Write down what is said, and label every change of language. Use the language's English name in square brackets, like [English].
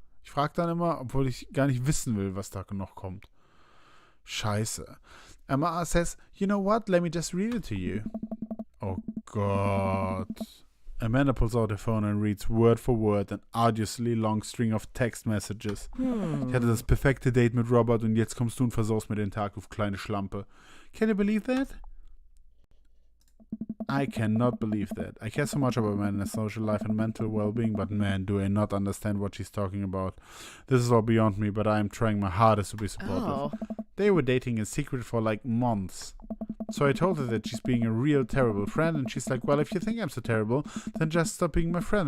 [German] Ich frage dann immer, obwohl ich gar nicht wissen will, was da noch kommt. Scheiße. [English] Emma R says, you know what? Let me just read it to you. [German] Oh Gott. [English] Amanda pulls out her phone and reads word for word an arduously long string of text messages. [German] Ich hatte das perfekte Date mit Robert und jetzt kommst du und versaust mir den Tag, du kleine Schlampe. [English] Can you believe that? I cannot believe that. I care so much about my social life and mental well-being, but man, do I not understand what she's talking about. This is all beyond me, but I am trying my hardest to be supportive. Oh. They were dating in secret for like months. So I told her that she's being a real terrible friend, and she's like, well, if you think I'm so terrible, then just stop being my friend.